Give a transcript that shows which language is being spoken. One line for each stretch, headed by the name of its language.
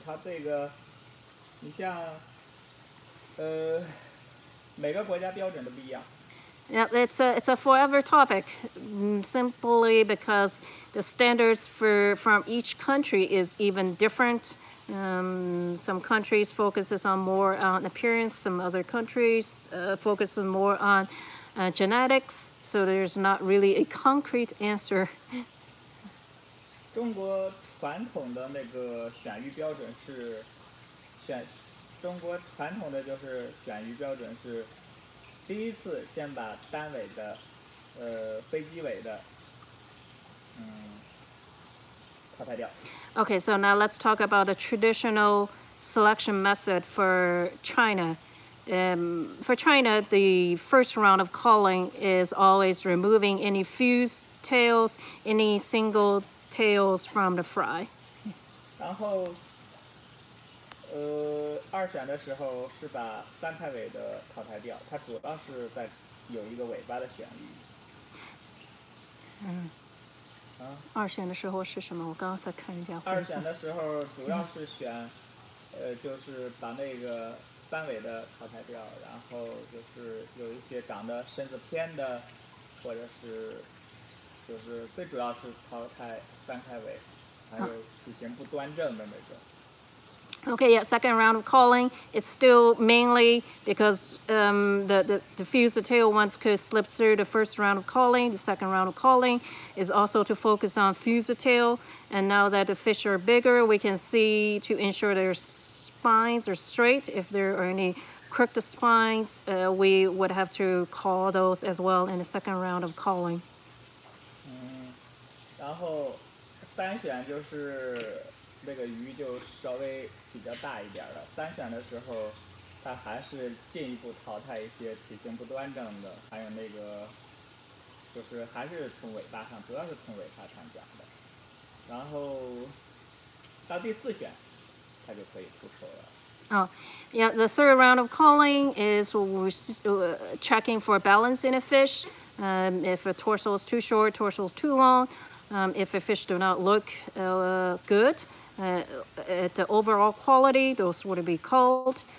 Chinese: 它这个，你像每个国家标准都不一样。
English: Yeah, it's a forever topic, simply because the standards from each country is even different. Some countries focuses on more on appearance. Some other countries focus more on genetics. So there's not really a concrete answer.
Chinese: 中国传统的那个选育标准是中国传统的就是选育标准是，第一次先把单尾的，飞机尾的，淘汰掉。
English: Okay, so now let's talk about the traditional selection method for China. for China, the first round of culling is always removing any fused tails, any single tails from the fry.
Chinese: 然后，二选的时候是把三开尾的淘汰掉，它主要是在有一个尾巴的选率。二选的时候是什么？我刚刚在看人家。二选的时候主要是选，就是把那个三尾的淘汰掉，然后就是有一些长得身子偏的，或者是，就是最主要是淘汰三开尾，还有体型不端正的那种。
English: Okay, yeah, second round of culling. It's still mainly because the fused tail ones could slip through the first round of culling. The second round of culling is also to focus on fused tail. And now that the fish are bigger, we can see to ensure their spines are straight. If there are any crooked spines, we would have to cull those as well in the second round of culling.
Chinese: 然后三选就是那个鱼就稍微比较大一点了。三选的时候，它还是进一步淘汰一些体型不端正的，还有那个就是还是从尾巴上，主要是从尾巴上讲的。然后到第四选，它就可以出手了。
English: Oh, yeah, the third round of culling is checking for balance in a fish. If a torso is too short, torso is too long. If a fish do not look good, at the overall quality, those would be culled.